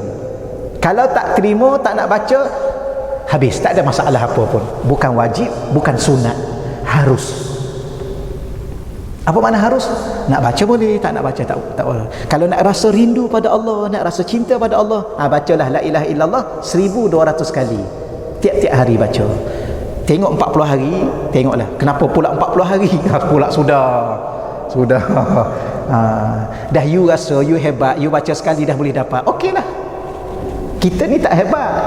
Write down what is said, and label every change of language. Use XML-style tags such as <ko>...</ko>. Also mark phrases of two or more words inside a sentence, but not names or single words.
<ms>Kalau tak terima, tak nak baca, habis, tak ada masalah apa pun. Bukan wajib, bukan sunat, harus. Apa makna harus? Nak baca boleh, tak nak baca tak boleh. Kalau nak rasa rindu pada Allah, nak rasa cinta pada Allah, bacalah</ms> <ar>لا إله إلا الله</ar> <ms>1200 kali. Tiap-tiap hari baca. Tengok 40 hari, tengoklah. Kenapa pula 40 hari? Pula sudah. Dah you rasa you hebat, you baca sekali dah boleh dapat. Okeylah. Kita ni tak hebat.</ms>